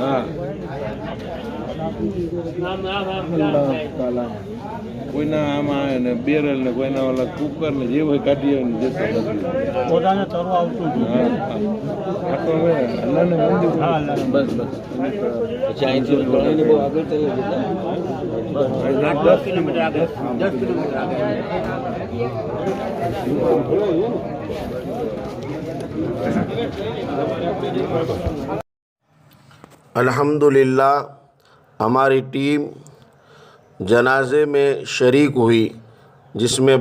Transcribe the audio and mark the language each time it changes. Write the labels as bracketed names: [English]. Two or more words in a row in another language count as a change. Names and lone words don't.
[Gujarati] હા, કોઈના આમાં ને બેરલ ને કોઈના ઓલા કુકર ને જે હોય કાઢી પોતાને તરવા આવતું હતું। આ તો હવે અલ્લાહને મંજૂર। હા, બસ બસ પછી અહીંથી ઘણી બહુ આગળ ચાલી ગયા, 10 કિલોમીટર આગળ, 10 કિલોમીટર આગળ। [Urdu] الحمدللہ ہماری ٹیم جنازے میں شریک ہوئی، جس میں